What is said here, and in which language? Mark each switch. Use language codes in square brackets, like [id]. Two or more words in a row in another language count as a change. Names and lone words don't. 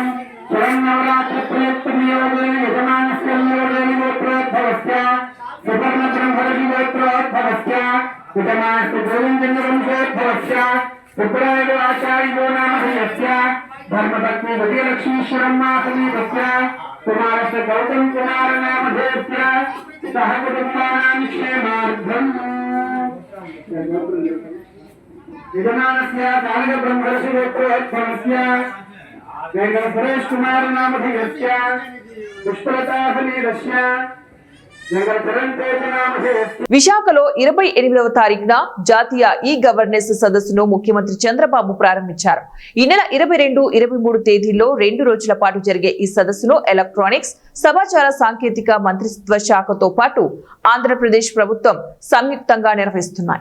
[sa] शरन्नवरात्रि प्रयुक्तनियोगेन यजमानस्य नियोगेन गोत्रोद्भवस्य सुवर्ण ब्रह्मर्षि गोत्रोद्भवस्य उदमास्तु गोविन्दवंशोद्भवस्य सुब्रायो आचार्यो नाम यस्य धर्मपत्नी विजयलक्ष्मीश्वरम्मासमीतस्य कुमारस्य गौतम कुमार नामधेयस्य सह कुटुम्बानां क्षेमार्थम् यजमानस्य कालिक ब्रह्मर्षि गोत्रोद्भवस्य वेंकट सुरेश कुमार नामधेयस्य पुष्पलता समीतस्य [te] విశాఖలో 28వ తారీఖున జాతీయ ఈ గవర్నెన్స్ సదస్సును ముఖ్యమంత్రి చంద్రబాబు ప్రారంభించారు. ఈ నెల 22, 23 తేదీల్లో 2 రోజుల పాటు జరిగే ఈ సదస్సును ఎలక్ట్రానిక్స్, సమాచార సాంకేతిక మంత్రిత్వ శాఖతో పాటు ఆంధ్రప్రదేశ్ ప్రభుత్వం సంయుక్తంగా నిర్వహిస్తున్నాయి.